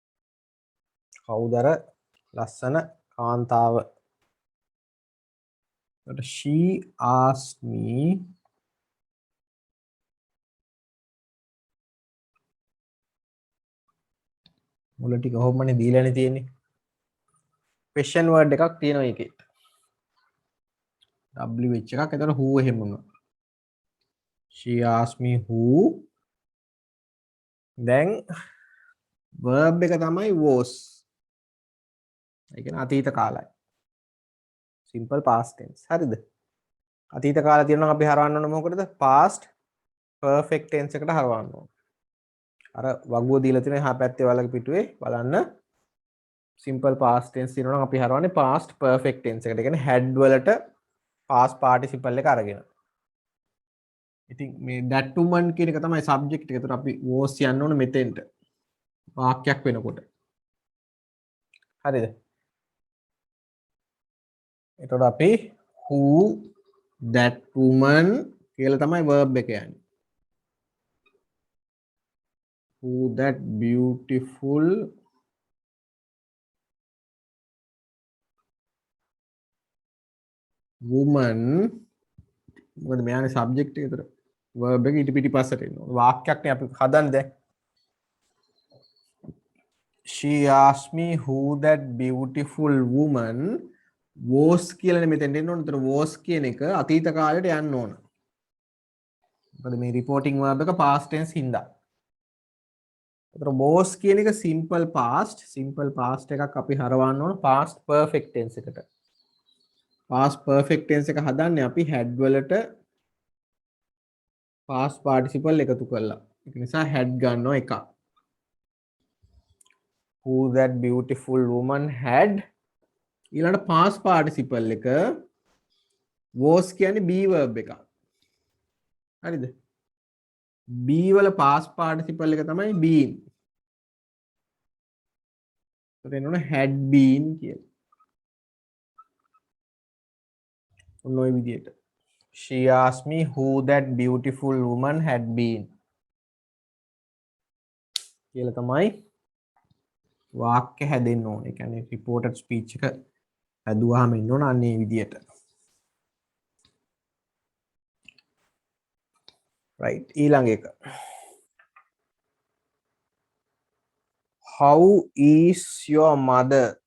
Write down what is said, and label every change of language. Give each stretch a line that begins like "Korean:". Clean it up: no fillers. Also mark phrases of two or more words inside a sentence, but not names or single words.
Sinhala: කවුද අර ලස්සන කාන්තාව?
English: she asked me
Sinhala: මුල ටික කොහොමනේ දීලානේ තියෙන්නේ.
English: question word
Sinhala: එකක් තියෙනවා ඒකේ. w එකක්. එතකොට who එහෙම වුණා.
English: she asked me who.
Sinhala: දැන් verb එක තමයි was. ඒ කියන්නේ අතීත කාලයි.
English: simple past tense.
Sinhala: හරිද? අතීත කාලය තියෙනවා නම් අපි හරවන්න ඕන මොකටද?
English: past perfect tense
Sinhala: එකට හරවන්න ඕන. අර වගුව දීලා තියෙන එහා පැත්තේ වලක පිටුවේ බලන්න
English: simple past tense
Sinhala: තියෙනවා නම් අපි හරවන්නේ
English: past perfect tense
Sinhala: එකට. ඒ කියන්නේ had වලට
English: past participle
Sinhala: එක අරගෙන. ඉතින් මේ
English: that woman
Sinhala: කියන එක තමයි subject එක. ඒතර අපි was යන්න ඕන මෙතෙන්ට. වාක්‍යයක් වෙනකොට. හරිද? එතකොට අපි
English: who that woman
Sinhala: කියලා තමයි verb එක යන්නේ.
English: who that beautiful woman
Sinhala: මොකද මෙයානේ
English: subject එක.
Sinhala: ඒතර verb එක ඊට පිටිපස්සට එන්න ඕන. වාක්‍යයක් නේ අපි හදන්නේ දැන්.
English: she asked me who that beautiful woman was
Sinhala: කියලා මෙතෙන්ට එන්න ඕන. ඒතර was කියන එක අතීත කාලයට යන්න ඕන. මොකද මේ
English: reporting verb
Sinhala: එක
English: past tense
Sinhala: හින්දා. ඒතර was කියන එක
English: simple past
Sinhala: එකක් අපි හරවන්න ඕන
English: past perfect tense
Sinhala: එකට.
English: past perfect tense
Sinhala: එක හදන්නේ අපි had වලට
English: past participle
Sinhala: එකතු කරලා. ඒක නිසා had ගන්නවා එකක්.
English: who that beautiful woman had ඊළඟට past participle එක was කියන්නේ be verb එකක්.
Sinhala: හරිද? be වල
English: past participle
Sinhala: එක තමයි been. ඒකට එන්න ඕන
English: had been
Sinhala: කියලා. ඔන්න ඔය විදිහට.
English: she asked me who that beautiful woman had been.
Sinhala: කියලා තමයි වාක්‍ය හැදෙන්න ඕනේ. ඒ කියන්නේ
English: reported speech
Sinhala: එක හැදුවාම ඉන්න ඕන අන්නේ විදියට. right ඊළඟ එක.
English: how is your mother?